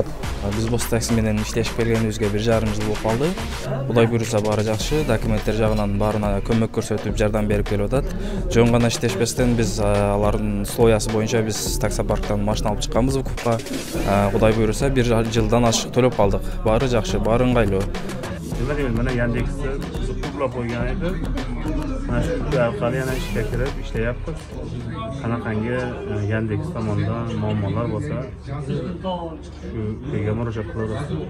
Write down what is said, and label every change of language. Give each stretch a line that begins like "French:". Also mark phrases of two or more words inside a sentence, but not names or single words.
Kyrgyz: Биз Боз такси менен иштешип келгенибизге 1,5 жыл болуп калды. Кудай буйруса баары жакшы, документтер жагынан баарына көмөк көрсөтүп, жардам берип келип атат. Жөн гана иштешпестен биз алардын условиясы боюнча биз таксопарктан машина алып чыкканбыз укукка. Кудай буйруса 1 жылдан ашык төлөп калдык. Баары жакшы, баары ыңгайлуу.
Uzbek: Mana Yandex'te kuplab qo'ygan edi. Mana shu orqali yana ishga kirib ishlayapmiz. Qanaqangi Yandex tomonidan muammolar bo'lsa, shu yerga murojaat qilamiz.